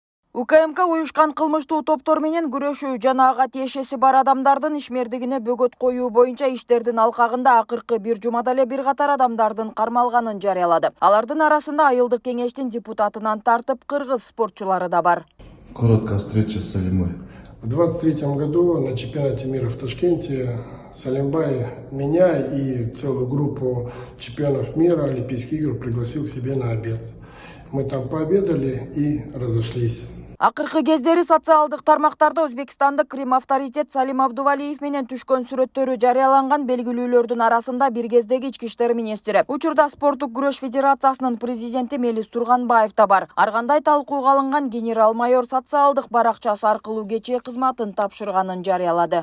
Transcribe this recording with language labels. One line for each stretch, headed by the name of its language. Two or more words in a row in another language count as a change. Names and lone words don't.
Kyrgyz: УКМК уюшкан кылмыштуу топтор менен күрөшүү жана ага тиешеси бар адамдардын ишмердигине бөгөт коюу боюнча иштердин алкагында акыркы бир жумада эле бир катар адамдардын кармалганын жарыялады. Алардын арасында айылдык кеңештин депутатынан тартып кыргыз спортчулары да бар.
Russian: Короткая встреча с Салимой. В 23 году на чемпионате мира в Ташкенте Салимбай меня и целую группу чемпионов мира Олимпийских игр пригласил к себе на обед. Мы там пообедали и разошлись.
Kyrgyz: Акыркы кездери социалдык тармактарда Өзбекстандык Крим авторитет Салим Абдувалиев менен түшкөн сүрөттөрү жарыяланган белгилүүлөрдүн арасында бир кездеги ички иштер министри, учурда спорттук күрөш федерациясынын президенти Мелис Турганбаев да бар. Ар кандай талкууга алынган генерал-майор социалдык баракчасы аркылуу кечээ кызматын тапшырганын жарыялады.